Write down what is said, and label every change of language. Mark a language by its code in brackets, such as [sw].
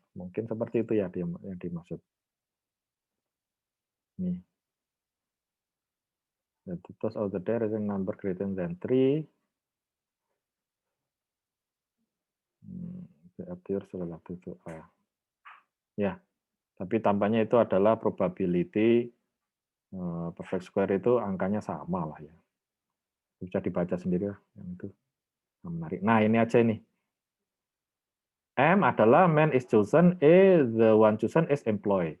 [id] Mungkin seperti itu ya yang dimaksud. Nih. [en] The total of the die is a number greater than 3. It appears relative to A. [id] Ya, tapi tampaknya itu adalah probability perfect square itu angkanya sama lah ya. Bisa dibaca sendiri lah yang itu. Menarik. Nah, ini aja ini. M adalah [en] man is chosen, the one chosen is employed.